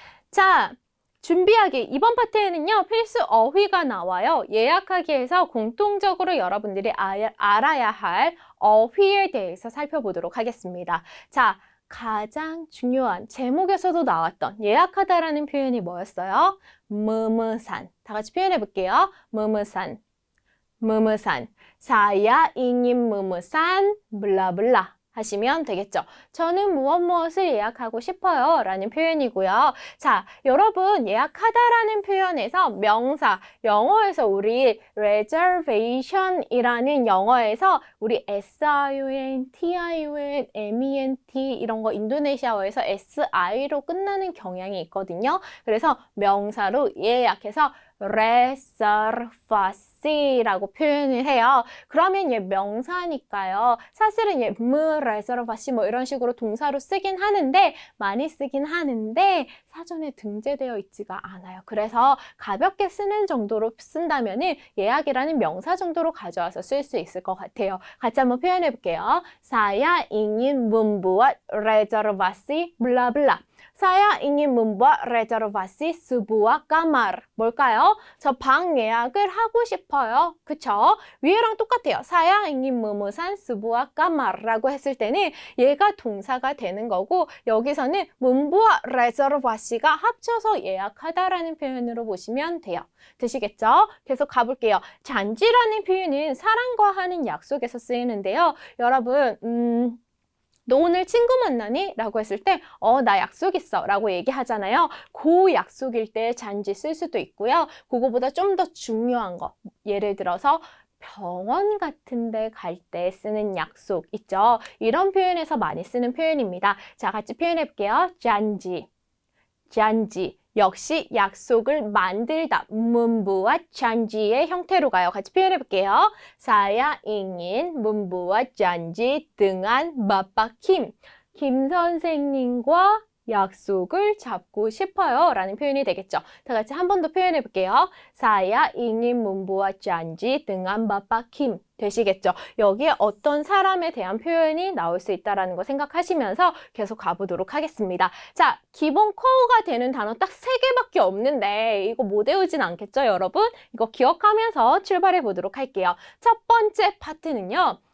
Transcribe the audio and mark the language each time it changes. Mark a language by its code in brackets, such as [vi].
[ko] 자, 준비하기. 이번 파트에는요, 필수 어휘가 나와요. 예약하기에서 공통적으로 여러분들이 알아야 할 어휘에 대해서 살펴보도록 하겠습니다. 자, 가장 중요한 제목에서도 나왔던 예약하다라는 표현이 뭐였어요? memesan. 다 같이 표현해 볼게요. memesan. memesan. [id] Saya ingin memesan 블라블라. [ko] 하시면 되겠죠. 저는 무엇을 예약하고 싶어요 라는 표현이고요. 자, 여러분 예약하다라는 표현에서 명사, 영어에서 우리 reservation 이라는 영어에서 우리 SION, TION, MENT 이런 거 인도네시아어에서 SI로 끝나는 경향이 있거든요. 그래서 명사로 예약해서 reservasi라고 표현을 해요. 그러면 얘 명사니까요. 사실은 얘 reservasi 뭐 이런 식으로 동사로 쓰긴 하는데 많이 쓰긴 하는데 사전에 등재되어 있지가 않아요. 그래서 가볍게 쓰는 정도로 쓴다면은 예약이라는 명사 정도로 가져와서 쓸 수 있을 것 같아요. 같이 한번 표현해 볼게요. [id] Saya ingin membuat reservasi 블라블라. Saya ingin membuat reservasi sebuah kamar. [ko] 뭘까요? 저 방 예약을 하고 싶어요. 그쵸? 위에랑 똑같아요. [id] Saya ingin memesan sebuah kamar [ko] 라고 했을 때는 얘가 동사가 되는 거고 여기서는 membuat reservasi가 합쳐서 예약하다라는 표현으로 보시면 돼요. 되시겠죠? 계속 가볼게요. 잔지라는 표현은 사람과 하는 약속에서 쓰이는데요. 여러분, 너 오늘 친구 만나니? 라고 했을 때 나 약속 있어 라고 얘기하잖아요. 그 약속일 때 잔지 쓸 수도 있고요. 그거보다 좀 더 중요한 거 예를 들어서 병원 같은 데 갈 때 쓰는 약속 있죠. 이런 표현에서 많이 쓰는 표현입니다. 자, 같이 표현해 볼게요. 잔지, 잔지. 역시 약속을 만들다, membuat janji의 형태로 가요. 같이 표현해 볼게요. [id] Saya ingin membuat janji dengan Bapak Kim. [ko] 김 선생님과 약속을 잡고 싶어요 라는 표현이 되겠죠. 다 같이 한 번 더 표현해 볼게요. [id] Saya ingin membuat janji dengan Bapak Kim [ko] 되시겠죠? 여기에 어떤 사람에 대한 표현이 나올 수 있다는 거 생각하시면서 계속 가보도록 하겠습니다. 자, 기본 코어가 되는 단어 딱 3개밖에 없는데 이거 못 외우진 않겠죠, 여러분? 이거 기억하면서 출발해 보도록 할게요. 첫 번째 파트는요.